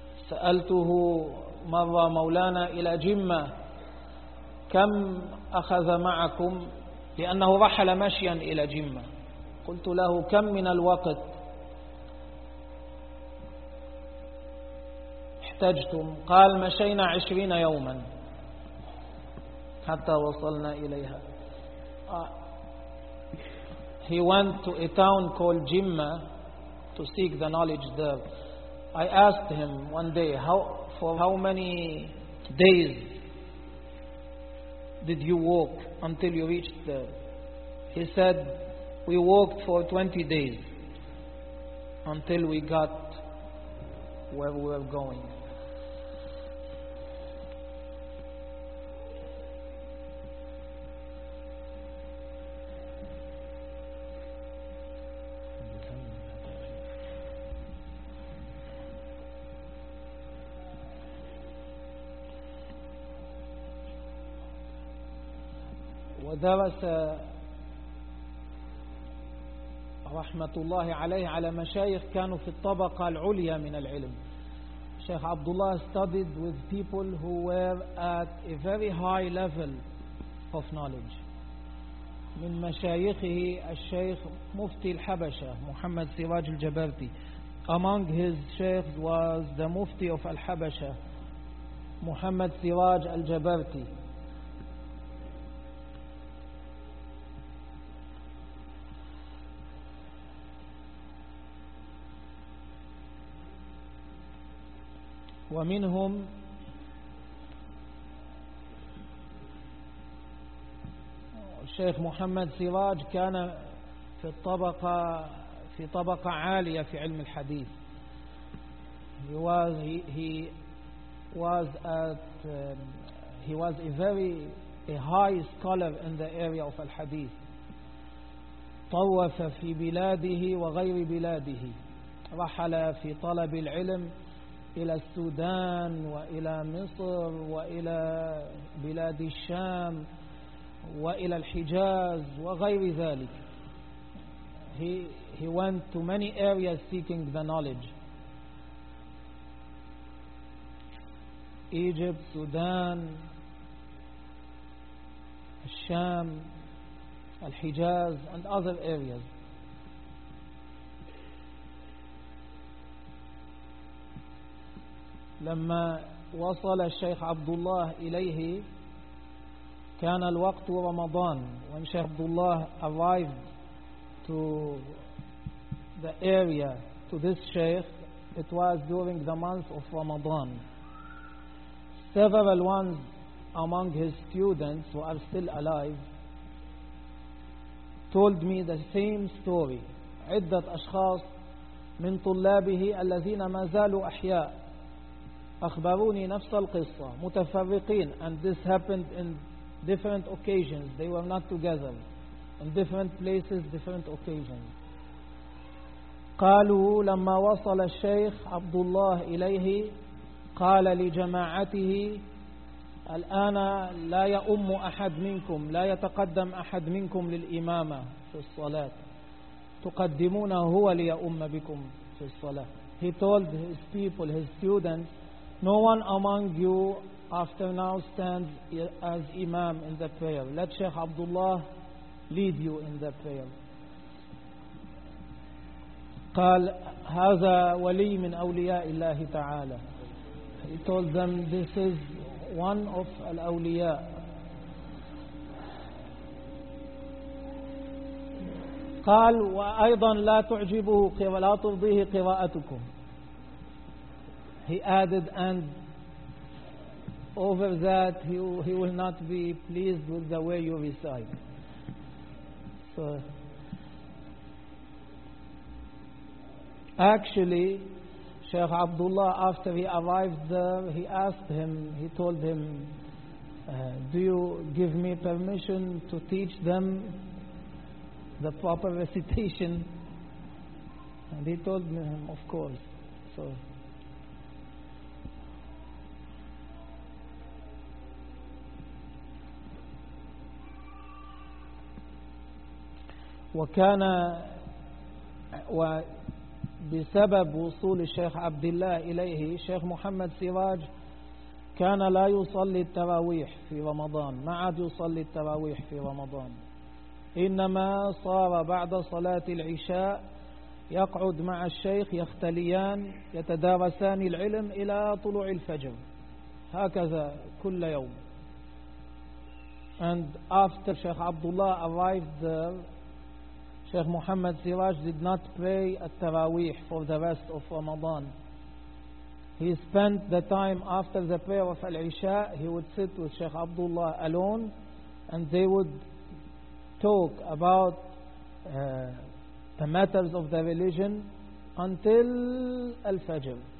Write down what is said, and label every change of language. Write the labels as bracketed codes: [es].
[ar] سألته مرة مولانا إلى جمة كم أخذ معكم، لأنه رحل ماشيا إلى جمة. قلت له كم من الوقت احتجتم؟ قال مشينا 20 يوما حتى وصلنا إليها. [en] He went to a town called Jimma to seek the knowledge there. I asked him one day, for how many days did you walk until you reached there? He said, we walked for 20 days until we got where we were going. [ar] درس رحمة الله عليه على مشايخ كانوا في الطبقة العليا من العلم. [en] شيخ عبد الله studied with people who were at a very high level of knowledge. [ar] من مشايخه الشيخ مفتي الحبشة محمد سراج الجبرتي. [en] Among his شيخ was the مفتي of الحبشة محمد سراج الجبرتي. [ar] ومنهم الشيخ محمد سراج كان في الطبقة في طبقة عالية في علم الحديث. [en] He was a high scholar in the area of الحديث. [ar] طوف في بلاده وغير بلاده، رحل في طلب العلم إلى السودان وإلى مصر وإلى بلاد الشام وإلى الحجاز وغير ذلك. [en] He went to many areas seeking the knowledge. Egypt, Sudan, الشام, الحجاز and other areas. [ar] لما وصل الشيخ عبد الله إليه كان الوقت رمضان. [en] When Sheikh Abdullah arrived to the area to this Sheikh, it was during the month of Ramadan. Several ones among his students who are still alive told me the same story. [ar] عدة أشخاص من طلابه الذين ما زالوا أحياء أخبروني نفس القصة متفرقين. [en] And this happened in different occasions. They were not together. In different places, different occasions. [ar] قالوا لما وصل الشيخ عبد الله إليه قال لجماعته الآن لا يأم أحد منكم، لا يتقدم أحد منكم للإمامة في الصلاة، تقدمون هو ليأم بكم في الصلاة. [en] He told his people, his students, no one among you after now stands as imam in the prayer. Let Sheikh Abdullah lead you in the prayer. [ar] قال هذا ولي من أولياء الله تعالى. [en] He told them this is one of الأولياء. [ar] قال وأيضا لا تعجبه ولا ترضيه قراءتكم. [en] He added, and over that he will not be pleased with the way you recite. So actually Sheikh Abdullah, after he arrived there, he asked him, he told him, do you give me permission to teach them the proper recitation? And he told him, of course. [ar] So وكان وبسبب وصول الشيخ عبد الله إليه الشيخ محمد سراج كان لا يصلي التراويح في رمضان ما عاد يصلي التراويح في رمضان إنما صار بعد صلاة العشاء يقعد مع الشيخ يختليان يتدارسان العلم إلى طلوع الفجر هكذا كل يوم. [en] And after Sheikh Abdullah arrived there, Sheikh Muhammad Siraj did not pray at-Tarawih for the rest of Ramadan. He spent the time after the prayer of Al-Isha, he would sit with Sheikh Abdullah alone, and they would talk about the matters of the religion until Al-Fajr.